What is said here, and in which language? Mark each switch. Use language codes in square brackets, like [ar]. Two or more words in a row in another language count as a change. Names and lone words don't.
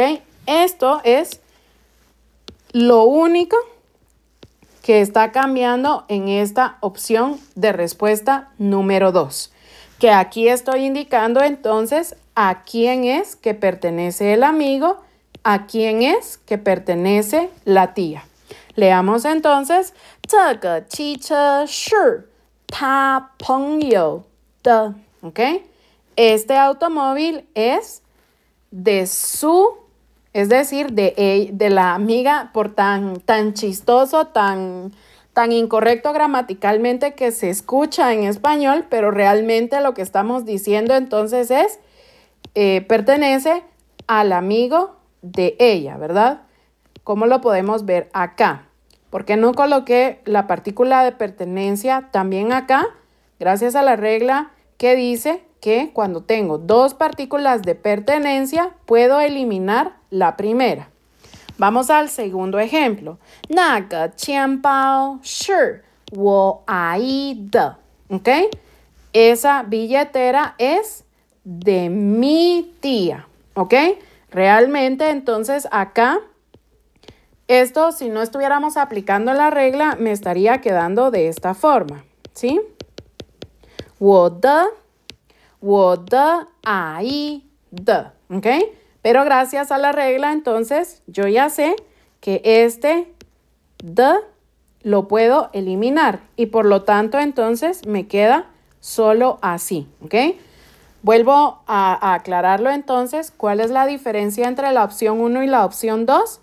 [es] Esto es lo único que está cambiando en esta opción de respuesta número 2, que aquí estoy indicando entonces a quién es que pertenece el amigo, a quién es que pertenece la tía. Leamos entonces, [zh] 这个汽车是他朋友的, [es] ¿ok? Este automóvil es de su, es decir, de la amiga, por tan chistoso, tan incorrecto gramaticalmente que se escucha en español, pero realmente lo que estamos diciendo entonces es, pertenece al amigo de ella, ¿verdad? ¿Cómo lo podemos ver acá? ¿Por qué no coloqué la partícula de pertenencia también acá? Gracias a la regla que dice que cuando tengo dos partículas de pertenencia, puedo eliminar la primera. Vamos al segundo ejemplo. [zh] 那个钱包是我阿姨的. [es] ¿Ok? Esa billetera es de mi tía. ¿Ok? Realmente, entonces, acá, esto, si no estuviéramos aplicando la regla, me estaría quedando de esta forma, ¿sí? [zh] 我的阿姨的, [es] ¿ok? Pero gracias a la regla, entonces, yo ya sé que este de lo puedo eliminar y por lo tanto, entonces, me queda solo así, ¿ok? Vuelvo a aclararlo entonces, ¿cuál es la diferencia entre la opción 1 y la opción 2?